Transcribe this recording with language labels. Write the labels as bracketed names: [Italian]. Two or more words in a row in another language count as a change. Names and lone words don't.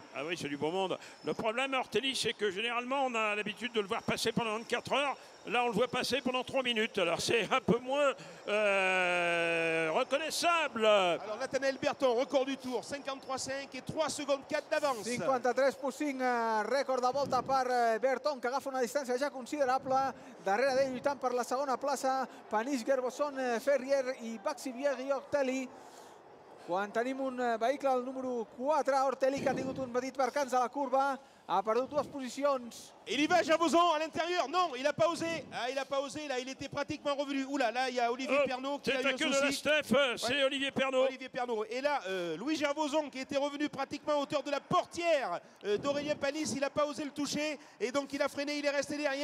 [French] Ah oui, c'est du beau monde. Le problème à Ortelli, c'est que généralement, on a l'habitude de le voir passer pendant 24 heures. Là, on le voit passer pendant 3 minutes. Alors, c'est un peu moins reconnaissable. Alors, Nathanaël Berton, record du tour, 53,5 et 3 secondes 4 d'avance. [Catalan] 53,5 rècord de volta per Berton, que agafa una distància ja considerable. Darrere d'ell lluitant per la segona plaça, Panis, Gerbosson, Ferrier i Vaxivière i Ortelli. Quan tenim un vehicle, el número 4, Ortelli, que ha tingut un petit percans a la curva, ha perdut 2 posicions. [French] Il y va Gervoson à l'intérieur. Non, il n'a pas osé. Ah, il n'a pas osé. Là, il était pratiquement revenu. Oula, là, il y a Olivier Pernot qui a eu un souci. C'est de la Steph, c'est Olivier Pernot. Olivier Pernot. Et là, Louis Gervoson qui était revenu pratiquement à hauteur de la portière d'Aurélien Panis. Il n'a pas osé le toucher. Et donc, il a freiné. Il est resté derrière.